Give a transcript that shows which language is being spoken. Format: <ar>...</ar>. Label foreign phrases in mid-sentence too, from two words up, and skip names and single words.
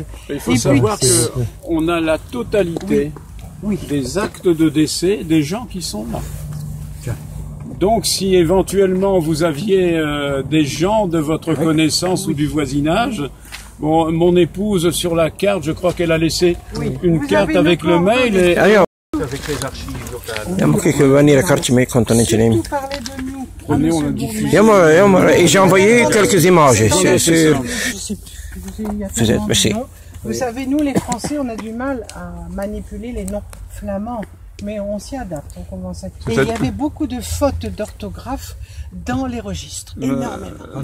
<fr>Il faut savoir qu'on a la totalité des actes de décès des gens qui sont là. Donc si éventuellement vous aviez des gens de votre connaissance ou du voisinage, bon, mon épouse sur la carte, je crois qu'elle a laissé une carte avec le mail. avec les archives locales.</fr> <nl>Ja, moet ik wanneer een kaartje mee kan, dan neem.</nl> <fr>Surtout parler de nous.</fr> <nl>Ja, maar,</nl> <fr>et j'ai envoyé quelques images sur... Je sais plus, il y a tellement de merci. noms. Vous savez, nous les Français, on a du mal à manipuler les noms flamands, mais on s'y adapte, on commence à... Et il y avait beaucoup de fautes d'orthographe dans les registres, énormément.</fr>